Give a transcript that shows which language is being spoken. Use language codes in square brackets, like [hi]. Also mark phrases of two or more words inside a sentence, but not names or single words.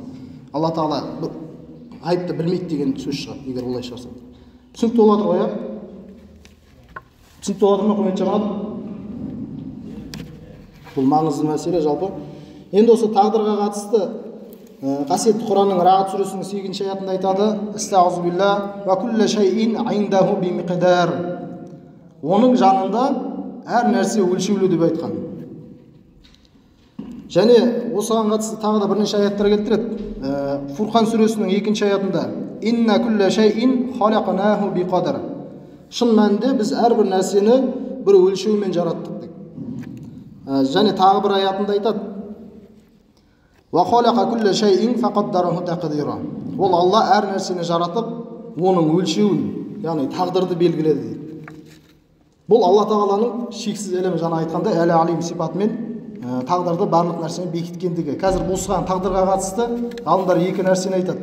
[kk] Алла Тағала айыпты білмейді деген сөз шығады, егер олай шығарсаң. Түсінікті болып жатыр ғой, иә? Түсінікті болып жатыр ма, құрметті жамағат? Бұл маңызды мәселе жалпы. Енді осы тағдырға қатысты қасиетті Құранның Рағд сүресінің 8-ші аятында айтады: [ar] "أستغفر الله وكل شيء عنده بمقدار." [kk] Оның жанында әр нәрсе өлшеулі деп айтқан. Және осыған қатысты тағы да бірнеше аяттар келтіреді. Фурқан сүресінің 2-ші аятында: [ar] "إنا كل شيء خلقناه بقدر." [kk] Шын мәнінде біз әрбір нәрсені бір өлшеумен жараттық деп. Және тағы бір аятында айтады: [ar] "وخلق كل شيء فقدره تقديرا." [kk] Ол Алла әр нәрсені жаратып, оның өлшеуін, яғни тағдырды белгіледі дейді. Бұл Алла Тағаланың шексіз ілімі, жаңа айтқандай әл-алим сипатымен тағдырды барлық нәрсені бекіткендігі. Қазір осыған тағдырға қатысты ғалымдар екі нәрсені айтады.